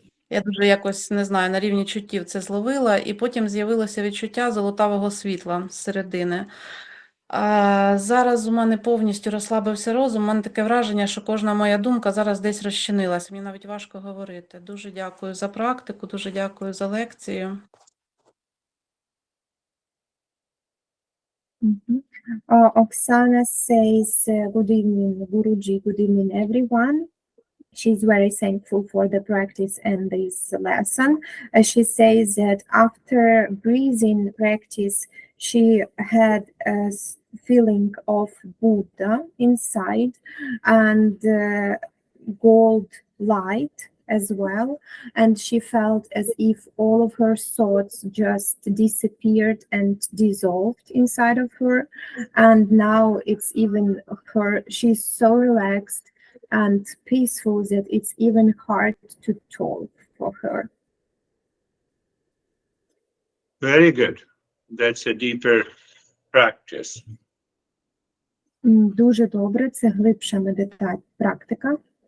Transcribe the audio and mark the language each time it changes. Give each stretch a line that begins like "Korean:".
Ukrainian: Я дуже якось, не знаю, на рівні чуттів це зловила, і потім з'явилося відчуття золотавого світла зсередини. Зараз у мене повністю розслабився розум, у мене таке враження, що кожна моя думка зараз десь розчинилась. Мені навіть важко говорити. Дуже дякую за практику, дуже дякую за лекцію.
English: Oksana says, good evening, Guruji, good evening, everyone. She's very thankful for the practice and this lesson. She says that after breathing practice, she had a feeling of Buddha inside and gold light as well, and she felt as if all of her thoughts just disappeared and dissolved inside of her, and now it's even she's so relaxed and peaceful that it's even hard to talk for her. Very good. That's a deeper practice.
Ukrainian: Дуже добре, це глибша практика.